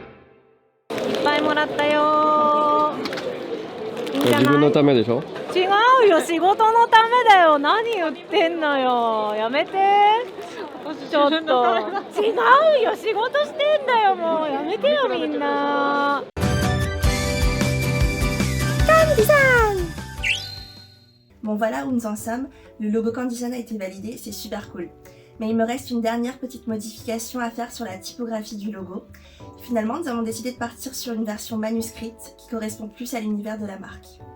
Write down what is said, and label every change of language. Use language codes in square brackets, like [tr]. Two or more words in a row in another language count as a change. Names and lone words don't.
[ja] 自分のためでしょ？違ううよ、仕事のためだよ。何言ってんのよ。やめて。ちょっと。違うよ、仕事してんだよ、もう。やめてよ、みんな。 [fr] Bon voilà où nous en sommes, le logo Candysan a été validé, c'est super cool. Mais il me reste une dernière petite modification à faire sur la typographie du logo. Finalement, nous avons décidé de partir sur une version manuscrite qui correspond plus à l'univers de la marque.